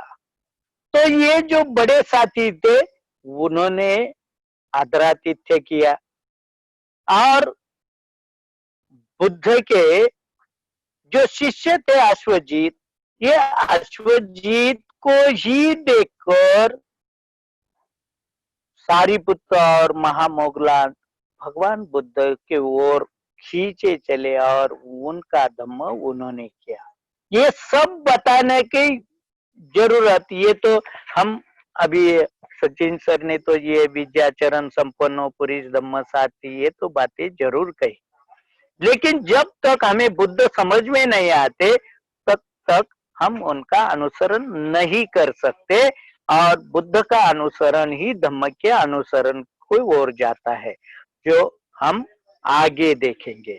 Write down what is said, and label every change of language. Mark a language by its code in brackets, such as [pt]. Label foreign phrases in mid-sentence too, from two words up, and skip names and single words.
[hi] तो ये जो बड़े साथी थे उन्होंने आदरातिथ्य किया और बुद्ध के जो शिष्य थे अश्वजीत, ये अश्वजीत को ही देखकर सारिपुत्त और महामोगलान भगवान बुद्ध के ओर खींचे चले और उनका धम्म उन्होंने किया। ये सब बताने की जरूरत, ये तो हम अभी सचिन सर ने तो ये [pi] विद्याचरण संपन्नो पुरुष धम्म साथी, [hi] ये तो बातें जरूर कही, लेकिन जब तक हमें बुद्ध समझ में नहीं आते तब तक हम उनका अनुसरण नहीं कर सकते। और बुद्ध का अनुसरण ही धम्म के अनुसरण की ओर जाता है, जो हम आगे देखेंगे।